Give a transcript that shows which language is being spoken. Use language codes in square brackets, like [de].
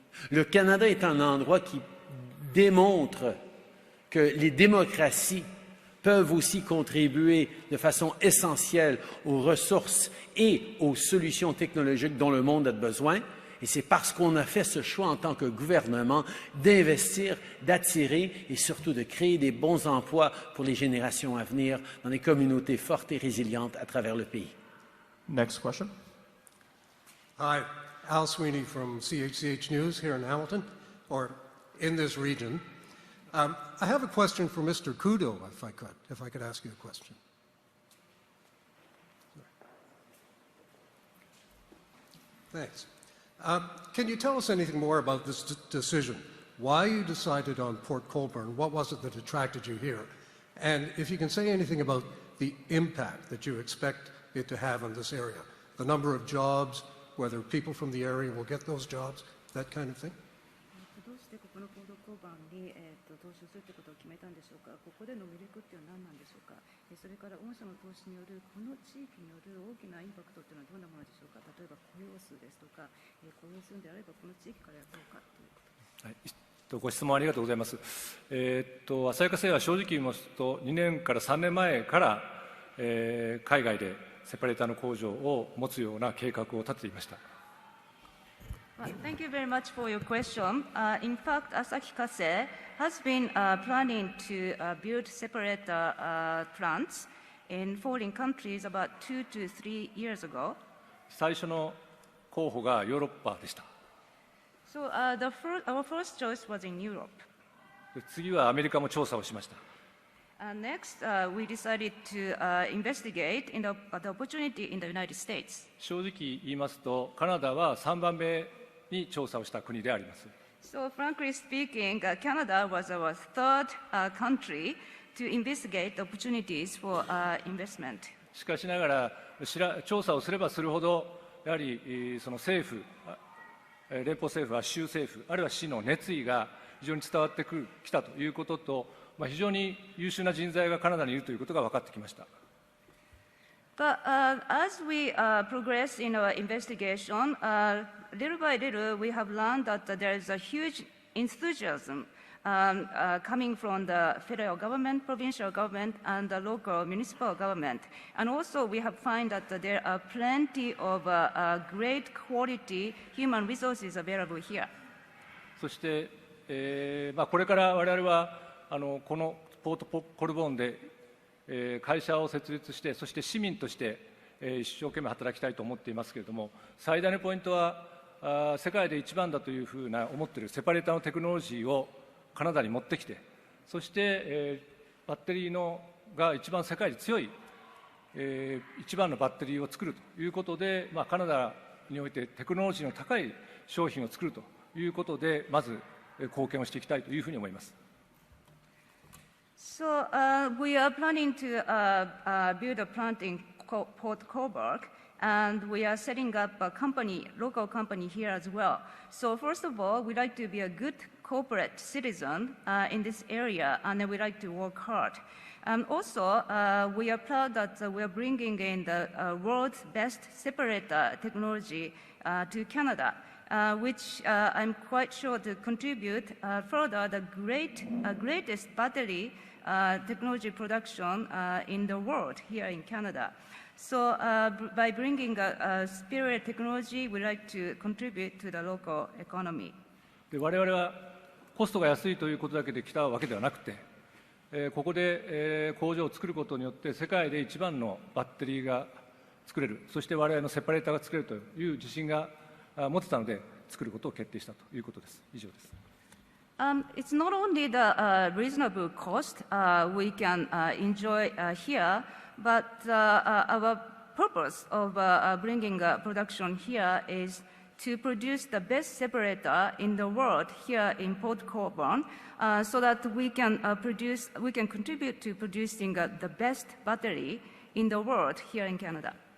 [fr] Le Canada est un endroit qui démontre que les démocraties peuvent aussi contribuer de façon essentielle aux ressources et aux solutions technologiques dont le monde a besoin. Et c'est parce qu'on a fait ce choix en tant que gouvernement d'investir, d'attirer et surtout de créer des bons emplois pour les générations à venir dans des communautés fortes et résilientes à travers le pays. [en] Next question. Hi, Al Sweeney from CHCH News here in Hamilton, or in this region. I have a question for Mr. Kudo, if I could ask you a question. Thanks. Can you tell us anything more about this decision? Why you decided on Port Colborne? What was it that attracted you here? And if you can say anything about the impact that you expect it to have on this area, the number of jobs, whether people from the area will get those jobs, that kind of thing? [ja] どうしてここのポート交番に、投資するということを決めたんでしょうか。ここでの魅力っていうのは何なんでしょうか。それから御社の投資によるこの地域による大きなインパクトっていうのはどんなものでしょうか。例えば雇用数ですとか、雇用するんであればこの地域からやろうかということです。ご質問ありがとうございます。旭化成は正直言いますと、2年から3年前から、海外でセパレーターの工場を持つような計画を立てていました。 [en] Thank you very much for your question. In fact, Asahi Kasei has been planning to build separator plants in foreign countries about 2 to 3 years ago. [ja] 最初の候補がヨーロッパでした。 [en] So our first choice was in Europe. [ja] 次はアメリカも調査をしました。 [en] Next, we decided to investigate in the opportunity in the United States. [ja] 正直言いますと、カナダは3番目に調査をした国であります。 [en] So frankly speaking, Canada was our third country to investigate the opportunities for investment. [ja] しかしながら調査をすればするほど、やはりその政府、連邦政府は州政府、あるいは市の熱意が非常に伝わってきたということと、非常に優秀な人材がカナダにいるということが分かってきました。 [en] But as we progress in our investigation, little by little, we have learned that there is a huge enthusiasm coming from the federal government, provincial government, and the local municipal government. And also, we have found that there are plenty of great quality human resources available here. [ja] そして、これから我々はこのポートコルボーンで会社を設立して、そして市民として一生懸命働きたいと思っていますけれども、最大のポイントは世界で一番だというふうな思っているセパレーターのテクノロジーをカナダに持ってきて、そしてバッテリーが一番世界で強い一番のバッテリーを作るということで、カナダにおいてテクノロジーの高い商品を作るということで、まず貢献をしていきたいというふうに思います。 [en] So we are planning to build a plant in Port Colborne, and we are setting up a local company here as well. So first of all, we'd like to be a good corporate citizen in this area, and then we'd like to work hard. And also, we are proud that we are bringing in the world's best separator technology to Canada, which I'm quite sure to contribute further the greatest battery technology production in the world here in Canada. So by bringing a superior technology, we like to contribute to the local economy. [ja] 我々はコストが安いということだけで来たわけではなくて、ここで工場を作ることによって世界で一番のバッテリーが作れる、そして我々のセパレーターが作れるという自信が持てたので作ることを決定したということです。以上です。 [en] It's not only the reasonable cost we can enjoy here, but our purpose of bringing production here is to produce the best separator in the world here in Port Colborne, so that we can contribute to producing the best battery in the world here in Canada.